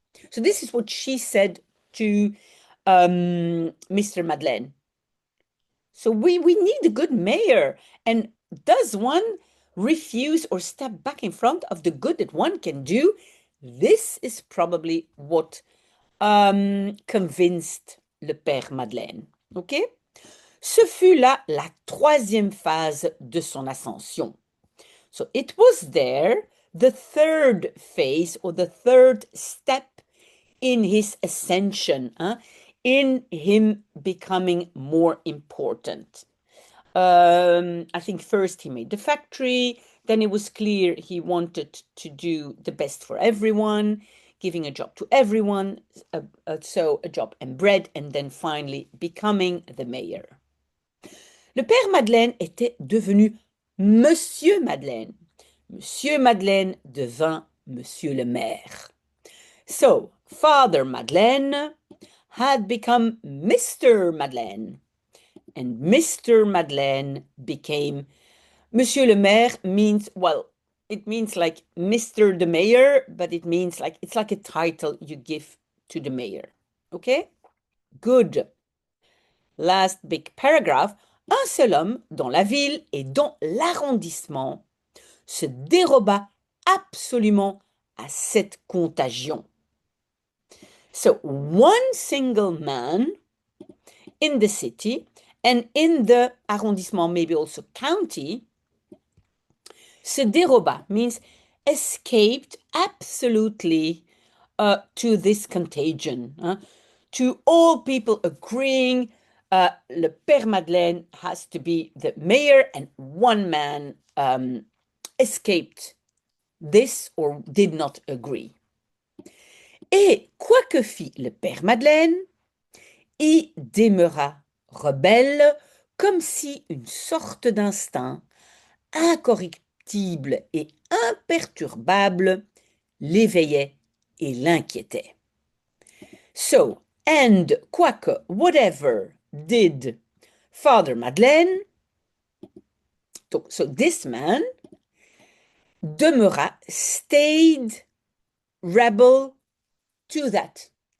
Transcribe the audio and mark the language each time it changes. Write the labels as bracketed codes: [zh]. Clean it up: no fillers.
[en] So this is what she said to Mr. Madeleine. So we need a good mayor. And does one refuse or step back in front of the good that one can do? This is probably what convinced le père Madeleine. OK? [fr] Ce fut là la troisième phase de son ascension. [en] So it was there, the third phase or the third step in his ascension, in him becoming more important. I think first he made the factory, then it was clear he wanted to do the best for everyone, giving a job to everyone, so a job and bread, and then finally becoming the mayor. [fr] Le père Madeleine était devenu Monsieur Madeleine. Monsieur Madeleine devint Monsieur le maire. [en] So, Father Madeleine had become Mr. Madeleine, and Mr. Madeleine became [fr] Monsieur le maire [en] means, well, it means like Mr. the mayor, but it means like, it's like a title you give to the mayor. Okay? Good. Last big paragraph. [fr] Un seul homme dans la ville et dans l'arrondissement se déroba absolument à cette contagion. [en] So, one single man in the city and in the arrondissement, maybe also county, [fr] se déroba [en] means escaped absolutely to this contagion. To all people agreeing, le père Madeleine has to be the mayor, and one man escaped this or did not agree. [fr] Et quoi que fit le père Madeleine, y demeura rebelle comme si une sorte d'instinct incorruptible et imperturbable l'éveillait et l'inquiétait. [en] So, and quoique, whatever did Father Madeleine, so this man demeura, stayed, rebel, to that.